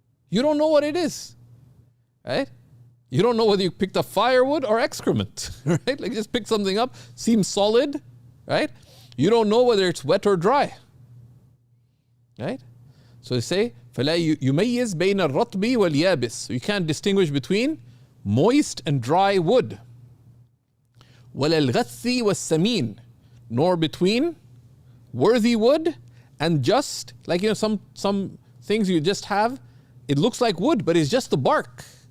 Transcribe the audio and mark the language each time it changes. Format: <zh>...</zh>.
<en>You don't know what it is, right? You don't know whether you picked up firewood or excrement, right? Like just pick something up, seems solid, right? You don't know whether it's wet or dry, right? So they say,</en> <ar>فَلَا يُمَيِّزْ بَيْنَ الرَّطْبِ وَالْيَابِسِ.</ar> <en>You can't distinguish between moist and dry wood.</en> <ar>وَلَا الْغَثِّ وَالسَّمِينِ.</ar> <en>Nor between worthy wood and just, like some things you just have, it looks like wood, but it's just the bark.</en>